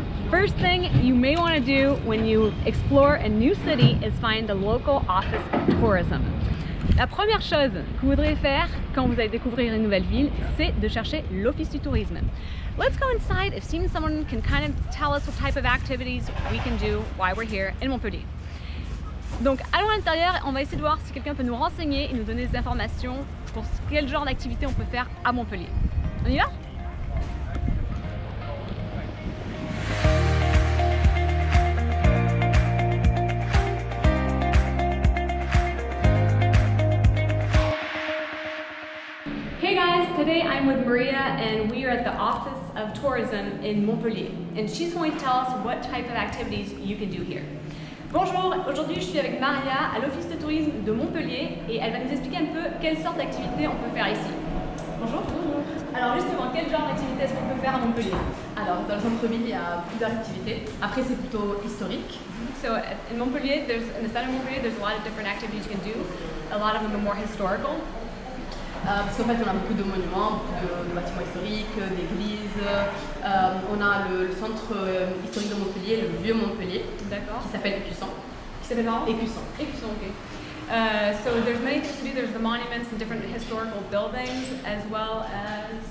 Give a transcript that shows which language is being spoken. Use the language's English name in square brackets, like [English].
[English] First thing you may want to do when you explore a new city is find the local office of tourism. [French] La première chose que vous voudrez faire quand vous allez découvrir une nouvelle ville, c'est de chercher l'office du tourisme. [English] Let's go inside if seeing someone can kind of tell us what type of activities we can do while we're here in Montpellier. [French] Donc allons à l'intérieur, on va essayer de voir si quelqu'un peut nous renseigner et nous donner des informations pour quel genre d'activité on peut faire à Montpellier. On y va? [English] Hey guys, today I'm with Maria and we are at the Office of Tourism in Montpellier and she's going to tell us what type of activities you can do here. [French] Bonjour, aujourd'hui je suis avec Maria à l'Office de tourisme de Montpellier et elle va nous expliquer un peu quelle sorte d'activité on peut faire ici. Bonjour. Bonjour. Alors justement, quel genre d'activité est-ce qu'on peut faire à Montpellier? Alors dans le centre-ville, il y a plusieurs activités. Après c'est plutôt historique. [English] So in Montpellier, in the center of Montpellier, there's a lot of different activities you can do. A lot of them are more historical. [French] Parce qu'en fait on a beaucoup de monuments, beaucoup de bâtiments historiques, d'églises. On a le centre historique de Montpellier, le vieux Montpellier, qui s'appelle Écusson. Qui s'appelle comment? Écusson. Écusson, ok. [English] So there's many things to do. There's the monuments and different historical buildings, as well as